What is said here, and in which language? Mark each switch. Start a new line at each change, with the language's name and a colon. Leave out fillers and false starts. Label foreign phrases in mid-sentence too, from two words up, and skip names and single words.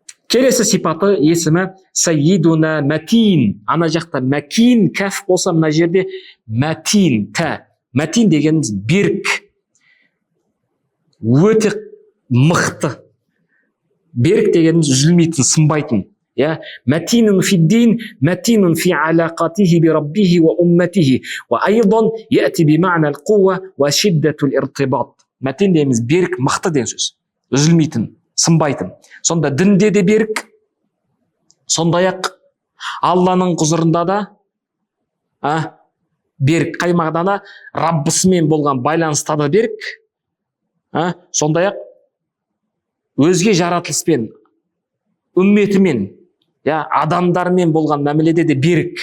Kazakh: Келесі сипаты есімі Сайидуна Матин. Ана жақта Макин кәф болса, мына жерде Матин та. Матин дегеніміз берік, өте мықты. Берік дегеніміз үзілмейтін, сынбайтын.
Arabic: متين في الدين، متين في علاقته بربه وأمته، وأيضا يأتي بمعنى القوة وشدة الارتباط.
Kazakh: Матин дегеніміз берік, мықты деген сөз. Үзілмейтін, сынбайтын. Сонда дінде де берік, сондай-ақ Алланың құзырында да берік, қай мағынада? Раббысымен болған байланыста да берік, сондай-ақ өзге жаратылыспен, үмметімен, адамдармен болған мәміледе де берік.